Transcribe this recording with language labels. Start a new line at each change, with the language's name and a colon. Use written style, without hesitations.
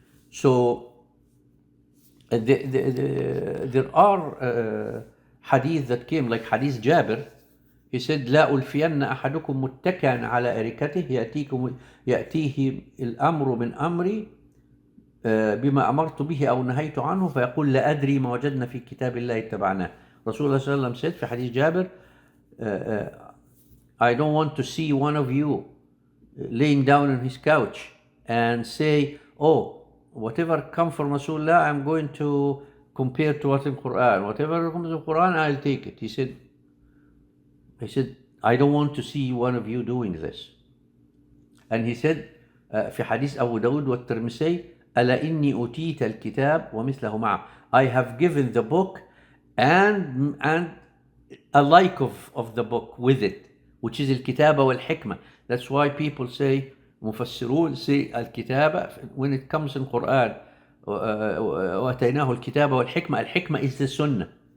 English: So there are hadith that came, like hadith Jabir. He said
Arabic: لا ألفين أحدكم متكئا على أريكته يأتيه الأمر من أمري بما أمرت به أو نهيت عنه فيقول لا أدري ما وجدنا في كتاب الله تبعناه.
English: Rasulullah
Arabic: صلى الله عليه وسلم
English: said
Arabic: في حديث جابر,
English: I don't want to see one of you laying down on his couch and say, oh, whatever comes from Rasulullah, I'm going to compare to what's in Quran. Whatever comes in Quran, I'll take it. He said, I don't want to see one of you doing this. And he said
Arabic: في حديث أبو داود والترمذي ألا إني أوتيت الكتاب ومثله معه.
English: I have given the book and a like of the book with it, which is
Arabic: الكتابة والحكمة.
English: That's why people say, مفسرون say الكتابة, when it comes in Quran
Arabic: وأتيناه الكتابة والحكمة,
English: الحكمة is the sunnah.